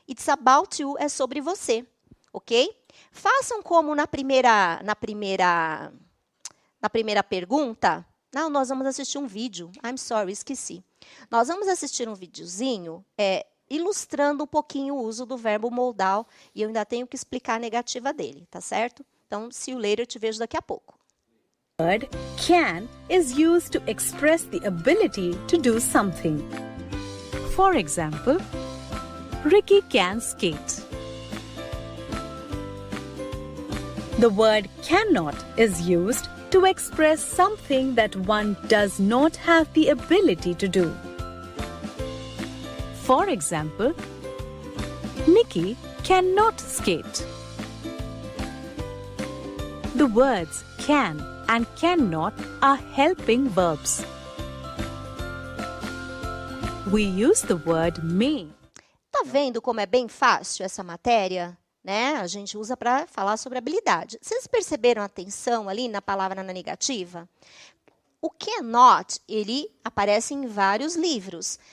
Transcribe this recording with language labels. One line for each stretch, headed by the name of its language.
English: It's about you,
Portuguese: é sobre você, ok? Façam como na primeira pergunta. Não, nós vamos assistir um vídeo.
English: I'm sorry,
Portuguese: esqueci. Nós vamos assistir um videozinho ilustrando um pouquinho o uso do verbo modal e eu ainda tenho que explicar a negativa dele, tá certo? Então,
English: see you later,
Portuguese: te vejo daqui a pouco.
English: The word can is used to express the ability to do something. For example, Ricky can skate. The word cannot is used to express something that one does not have the ability to do. For example, Nikki cannot skate. The words can and cannot are helping verbs. We use the word may.
Portuguese: Tá vendo como é bem fácil essa matéria? Né? A gente usa para falar sobre habilidade. Vocês perceberam a tensão ali na palavra na negativa? O cannot, ele aparece em vários livros.